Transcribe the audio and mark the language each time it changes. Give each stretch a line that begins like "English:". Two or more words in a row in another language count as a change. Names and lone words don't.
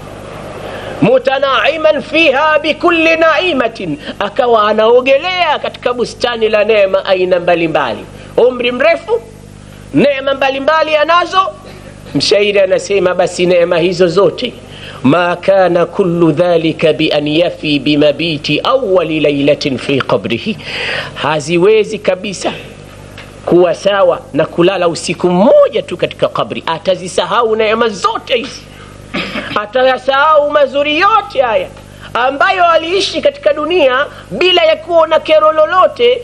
Arabic: متنعما فيها بكل نعمة,
Swahili: akawa anaogelea katika bustani la neema aina mbalimbali, umri mrefu, neema mbalimbali anazo. Mshairi anasema basi neema hizo zote,
Arabic: ما كان كل ذلك بأن يفي بمبيت أول ليلة في قبره,
Swahili: haziwezi kabisa kuwa sawa na kulala usiku mmoja tu katika kabri. Atazisahau neema zote hizi, atayasahau mazuri yote haya ambayo aliishi katika dunia bila ya kuona kero lolote.